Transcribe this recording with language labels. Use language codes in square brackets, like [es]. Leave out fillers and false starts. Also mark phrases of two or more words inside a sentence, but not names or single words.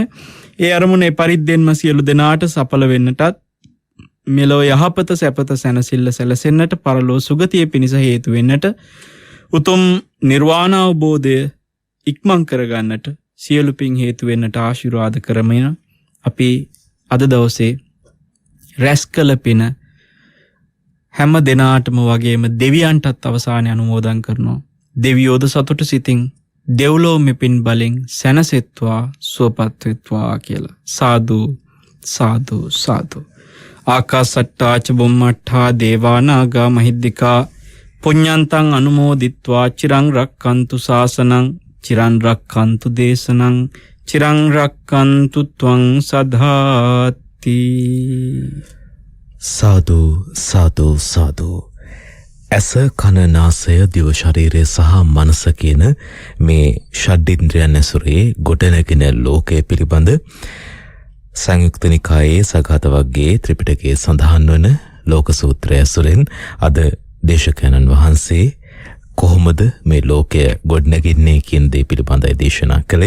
[si] ඒ අරමුණේ පරිද්දෙන්ම සියලු දෙනාට සඵල වෙන්නටත් මෙලොව යහපත සැපත සැනසෙල්ල සැලසෙන්නට පරලෝ සුගතිය පිණිස හේතු වෙන්නට උතුම් නිර්වාණ අවබෝධය ඉක්මන් කරගන්නට සියලු පින් හේතු වෙන්නට ආශිර්වාද කරමින අපි අද දවසේ රැස් කළ පින හැම දෙනාටම වගේම දෙවියන්ටත් අවසානයේ අනුමෝදන් කරනවා. දෙවියෝද සතුට සිතින් දෙව්ලොව මෙපින් බලෙන් සැනසෙත්වා සුවපත් වෙත්වා කියලා. සාදු සාදු සාදු. [pi] ආකාසට්ටා ච බුම්මට්ටා දේවා නාග මහිද්దికා පුඤ්ඤන්තං අනුමෝදිත්වා චිරං රක්칸තු ශාසනං චිරං රක්칸තු දේශනං චිරං රක්칸තු ත්වං සදාති. [si] සාදු සාදු සාදු. ඇස කන නාසය දිව ශරීරය සහ මනස කියන මේ ෂඩ්ඉන්ද්‍රියන් ඇසුරේ ගොඩනැගෙන ලෝකය පිළිබඳ සංයුක්ත නිකායේ සගත වර්ගයේ ත්‍රිපිටකයේ සඳහන් වන ලෝක සූත්‍රය ඇසුරෙන් අද දේශකයන්න් වහන්සේ කොහොමද මේ ලෝකය ගොඩනැගෙන්නේ කියන දේ පිළිබඳව දේශනා කළේ.